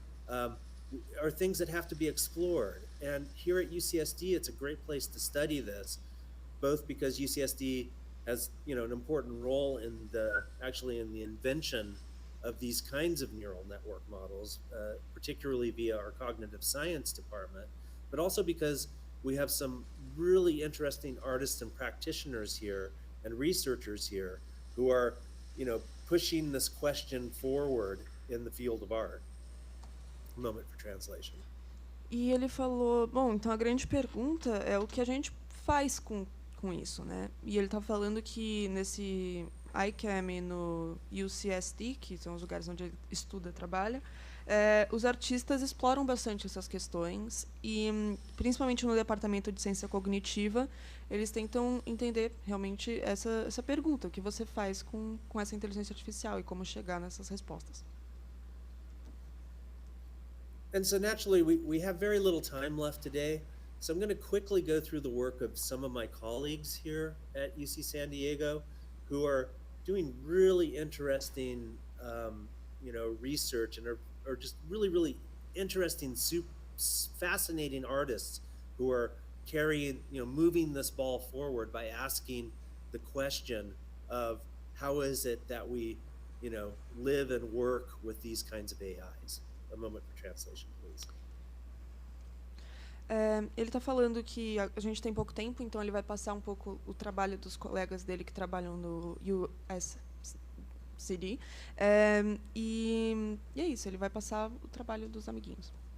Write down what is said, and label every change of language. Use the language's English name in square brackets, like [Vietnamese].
[English] Are things that have to be explored. And here at UCSD, it's a great place to study this, both because UCSD has an important role in the invention of these kinds of neural network models, particularly via our cognitive science department, but also because we have some really interesting artists and practitioners here and researchers here who are, pushing this question forward in the field of art. Moment for translation. [Portuguese] E ele falou, bom, então a grande pergunta é o que a gente faz com isso, né? E ele está falando que nesse ICAM e no UCSD, que são os lugares onde ele estuda, trabalha, os artistas exploram bastante essas questões e, principalmente no departamento de ciência cognitiva, eles tentam entender realmente essa pergunta, o que você faz com essa inteligência artificial e como chegar nessas respostas. [English] And so naturally, we have very little time left today, So I'm going to quickly go through the work of some of my colleagues here at UC San Diego who are doing really interesting, research and are just really, really interesting, fascinating artists who are carrying, moving this ball forward by asking the question of how is it that we, live and work with these kinds of AIs. A moment for translation, please. [Portuguese] Ele está falando que a gente tem pouco tempo, então ele vai passar um pouco o trabalho dos colegas dele que trabalham no USCD. E é isso, ele vai passar o trabalho dos amiguinhos.